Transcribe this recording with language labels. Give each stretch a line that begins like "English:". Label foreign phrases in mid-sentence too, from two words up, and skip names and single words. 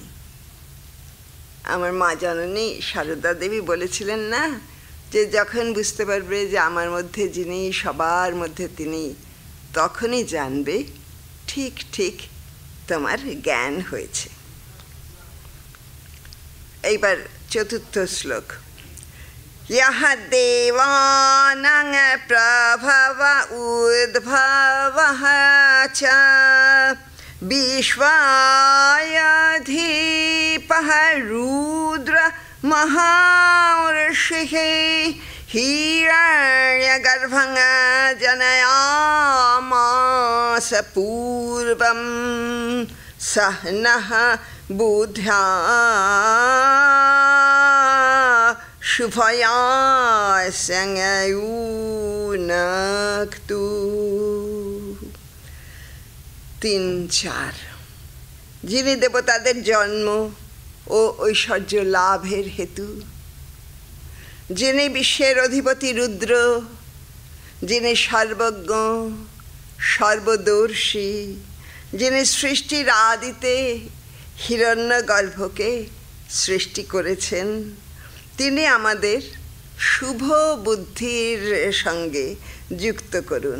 Bangla: আমার মা জননী সারদা দেবী বলেছিলেন না, যে যখন বুঝতে পারবে যে আমার মধ্যে যিনি, সবার মধ্যে তিনি, তখনই জানবে ঠিক ঠিক তোমার জ্ঞান হয়েছে। এইবার 4th শ্লোক।
Sanskrit: यः देवानां प्रभव उद्भवः च विश्वायधीपः रुद्र महाऋषिः हिरण्यगर्भं जनयामास पूर्वं सः नः बुद्ध्या शुभया संयुनक्तु।
Bangla: 3-4 যিনি দেবতাদের জন্ম ও ঐশ্বর্য লাভের হেতু, যিনি বিশ্বের অধিপতি রুদ্র, যিনি সর্বজ্ঞ সর্বদর্শী, যিনি সৃষ্টির আদিতে হিরণ্যগর্ভকে সৃষ্টি করেছেন, তিনি আমাদের শুভ বুদ্ধির সঙ্গে যুক্ত করুন।